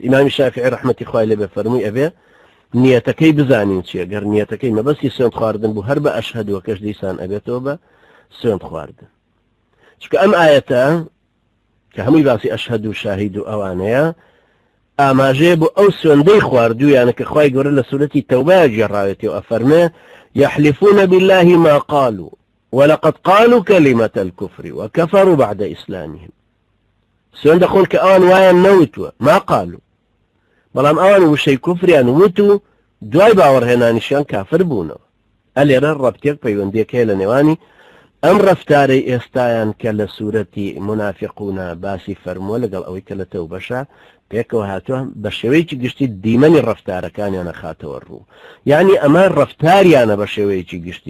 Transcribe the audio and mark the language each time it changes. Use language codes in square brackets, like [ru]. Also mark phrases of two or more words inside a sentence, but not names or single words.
[ckb] ئیمامی شافعی ڕەحمەتی خوای لێبێ فەرمووی ئەبێ نیەتەکەی بزانین چیە، گەر نیەتەکەی مەبەستی سوێند خواردن بوو هەر بە ئەشهەدوەکەش دیسان ئەبێتەوە بە سوێند خواردن. چونکە ئەم ئاەتە کە هەمووی باسی ئەشهەد و شاهید و ئەوانەیە ئاماژەیە بۆ ئەو سوێندەی خواردوویانە کە خوای گەورە لە سوورەتی تەوبە گێڕاوێتەوە ئەفەرمێ [ar] يحلفون بالله ما قالوا ولقد قالوا كلمة الكفر وكفروا بعد إسلامهم. [ckb] سوێن دەخۆن کە ئەوان وایان نەوتووە [ar] ما قالوا، [ckb] بەڵام ئەوان وشەی کوفریان وتو دوای باوەڕهێنانیشیان کافر بوونەوە. ئەلێرە ڕەبتێک پەیوەندیەکەیە لە نێوانی ئەم ڕەفتارەی ئێستایان کە لە سوورەتی منافقونە باسی فەرمووە لەگەڵ ئەوەی کە لە تەوبەشە پێکەوە هاتووە بە شێوەیەکی گشتی دیمەنی ڕەفتارەکانیانە خاتەوە ڕوو، یعنی ئەمە ڕەفتاریانە بە شێوەیەکی گشتی.